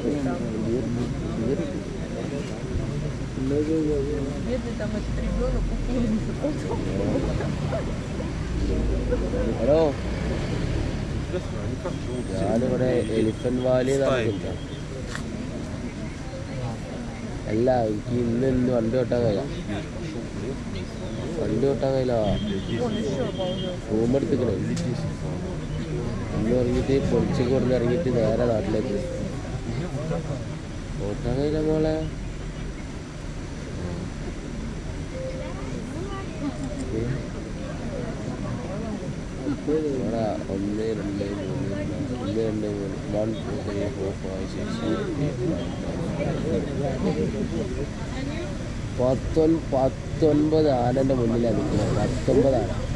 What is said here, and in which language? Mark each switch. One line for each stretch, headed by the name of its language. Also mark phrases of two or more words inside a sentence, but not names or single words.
Russian: Бедный там этот ребенок
Malayalam: ഹലോ, ഞാനിവിടെ എലിഫന്റ് വാലി നടക്കുന്നുണ്ട്. അല്ല, എനിക്ക് ഇന്ന് വണ്ടി ഓട്ടാൻ കഴിയാം.
Russian: он еще обалдел.
Malayalam: റൂം എടുത്തിക്കണേ. ഇന്ന് ഇറങ്ങിയിട്ട് പൊളിച്ച് കൊടുന്ന് ഇറങ്ങിയിട്ട് നേരെ നാട്ടിലേക്ക് ഓട്ടാൻ കഴിയില്ല മോളെ. ഇവിടെ 1 2 3 1 2 3 4 5 6 19 ആനൻ്റെ മുന്നിലാണ് നിൽക്കുന്നത്. 19 ആന.